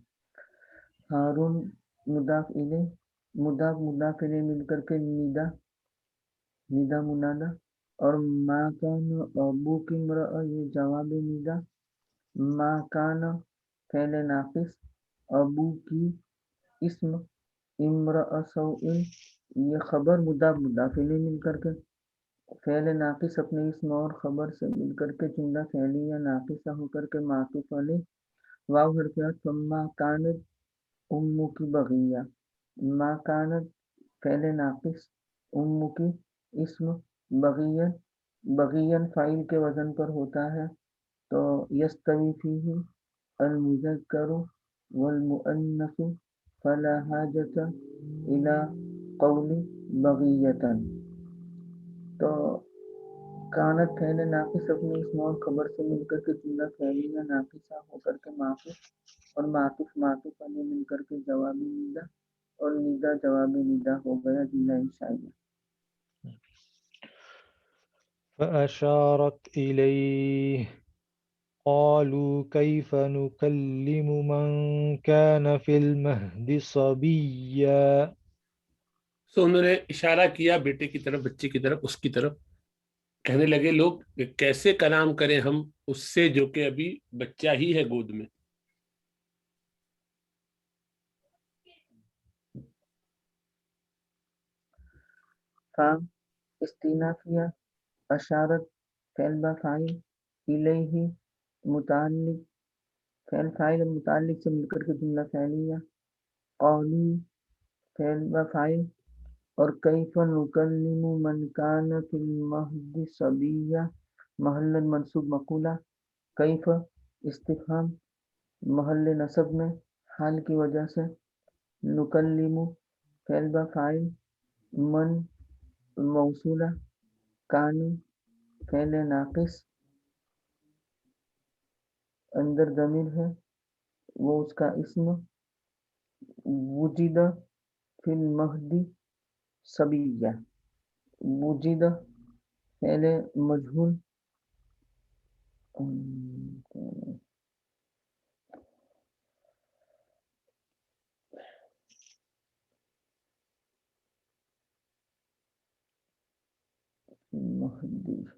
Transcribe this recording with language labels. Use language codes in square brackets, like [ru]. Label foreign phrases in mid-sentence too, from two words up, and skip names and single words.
[ur] ہارون مضاف الیہ، مضاف الیہ مل کر کے ندا منادہ اور [ar] ما کان ابوک امرأ [ur] یہ جواب ندا، ما کان فعل ناقص، ابو کی اسم، [ar] امرأ سوء [ur] یہ خبر مضاف الیہ مل کر کے فعل ناقص اپنے اسم اور خبر سے مل کر کے جملہ فعلیہ ناقصہ ہو کر کے معطوف علیہ. واو حرف عطف، [ar] فما کانت امک بغیہ، [ur] ما کانت فعل ناقص، امک اسم، بغین فاعل کے وزن پر ہوتا ہے تو [ar] یستوی فیہ المذکر والمؤنث فلا حاجۃ الی قول بغیۃ. [ur] تو کانت فعل ناقص اپنے اسم اور خبر سے مل کر کے جملہ فعلیہ ناقصہ ہو کر کے معطوف اور معطوف علیہ مل کر کے جوابی ندا اور ندا جوابی ندا ہو گیا جملہ انشائیہ. [ar] فأشارت إليه قالوا كيف نكلم من كان في المهد صبيا. [ur] سو انہوں نے اشارہ کیا بیٹے کی طرف، بچے کی طرف، اس کی طرف. کہنے لگے لوگ کہ کیسے کلام کریں ہم اس سے جو کہ ابھی بچہ ہی ہے گود میں. فام استینافیہ، اشارت فعل با فاعل، الیہ متعلق، فعل فاعل اور متعلق سے مل کر کے جملہ فعلیہ، قولو فعل با فاعل اور [ar] کیف نکلم من کان فی المہد صبیہ [ur] محل منصوب مقولہ، کیف استفہام محل نصب میں حال کی وجہ سے، نکلم فعل با فاعل، من موصولہ، کان فعل ناقص، اندر ضمیر ہے وہ اس کا اسم، وجد [ar] فی المہد صبیہ، [ur] وجد فعل مجہول، مہدی